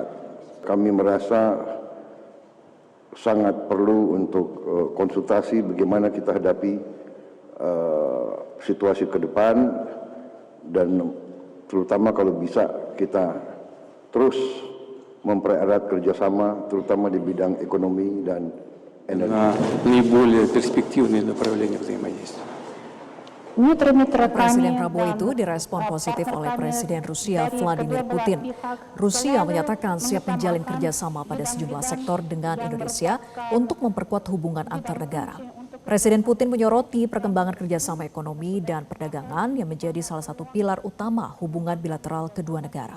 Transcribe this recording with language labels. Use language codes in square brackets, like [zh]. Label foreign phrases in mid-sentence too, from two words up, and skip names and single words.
[id] Kami merasa sangat perlu untuk konsultasi bagaimana kita hadapi situasi ke depan, dan terutama kalau bisa kita terus mempererat kerjasama, terutama di bidang ekonomi dan energi. [ru] Наиболее перспективные направления взаимодействия. [id] Presiden Prabowo itu direspon positif oleh Presiden Rusia Vladimir Putin. Rusia menyatakan siap menjalin kerjasama pada sejumlah sektor dengan Indonesia untuk memperkuat hubungan antar negara. Presiden Putin menyoroti perkembangan kerjasama ekonomi dan perdagangan yang menjadi salah satu pilar utama hubungan bilateral kedua negara.